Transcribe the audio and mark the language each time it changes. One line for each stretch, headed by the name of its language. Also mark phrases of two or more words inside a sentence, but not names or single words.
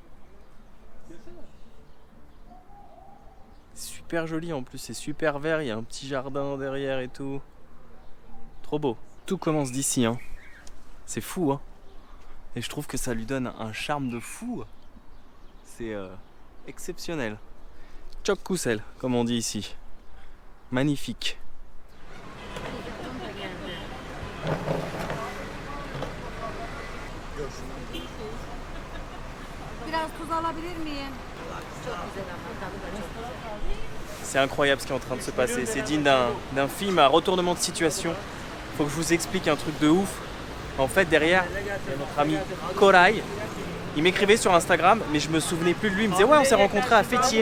French: Super joli en plus, c'est super vert. Il y a un petit jardin derrière et tout. Trop beau. Tout commence d'ici. Hein. C'est fou. Hein. Et je trouve que ça lui donne un charme de fou. C'est exceptionnel.
Turkish: Çok güzel,
French: comme on dit ici. Magnifique.
Turkish: Biraz tuz alabilir miyim?
French: C'est incroyable ce qui est en train de se passer. C'est digne d'un film à retournement de situation. Faut que je vous explique un truc de ouf. En fait, derrière, il y a notre ami Koray. Il m'écrivait sur Instagram, mais je me souvenais plus de lui. Il me disait ouais, on s'est rencontrés à Fethiye.